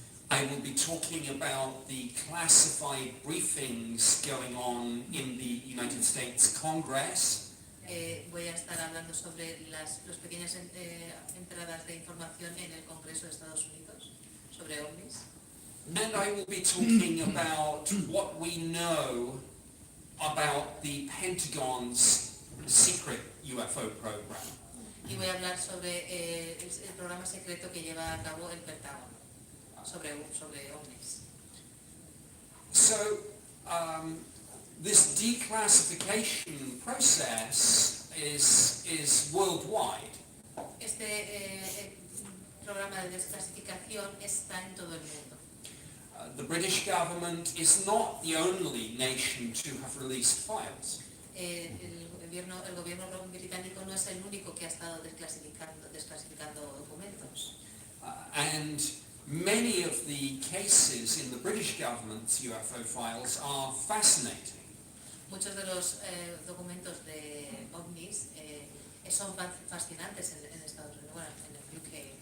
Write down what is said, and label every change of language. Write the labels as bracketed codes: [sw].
[en] I will be talking about the classified briefings going on in the United States Congress. [es] voy a estar hablando sobre las pequeñas entradas de información en el Congreso de Estados Unidos sobre ovnis. [en] And I will be talking about what we know about the Pentagon's secret UFO program. [es] Y voy a hablar sobre el programa secreto que lleva a cabo el Pentágono sobre ovnis. [en] So, this declassification process is worldwide. [es] Este programa de desclasificación está en todo el mundo. [en] The British government is not the only nation to have released files. [es] El gobierno británico no es el único que ha estado desclasificando documentos. [en] And many of the cases in the British government's UFO files are fascinating. [es] Muchos de los documentos de ovnis son fascinantes en Estados Unidos, bueno, en el UK.